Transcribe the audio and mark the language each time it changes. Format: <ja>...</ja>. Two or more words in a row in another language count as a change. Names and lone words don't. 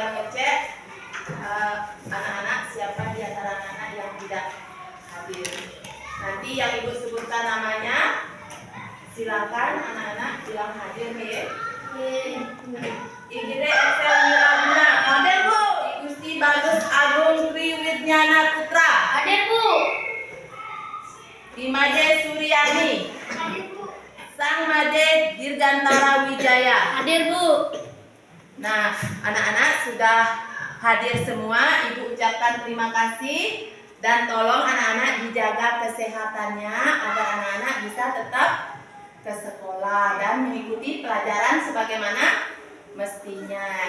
<id>mengecek anak-anak siapa di antara anak-anak yang tidak hadir. Nanti yang Ibu sebutkan namanya, silakan anak-anak bilang hadir ya. Igire Excel Miraguna. Hadir Bu. I Gusti Bagus Agung Tri Widnyana Putra. Hadir Bu. Imaje Suryani. Hadir Bu. Sang Made Dirgantara Wijaya. Hadir Bu. Nah, anak-anak sudah hadir semua. Ibu ucapkan terima kasih dan tolong anak-anak dijaga kesehatannya agar anak-anak bisa tetap ke sekolah dan mengikuti pelajaran sebagaimana mestinya.</id>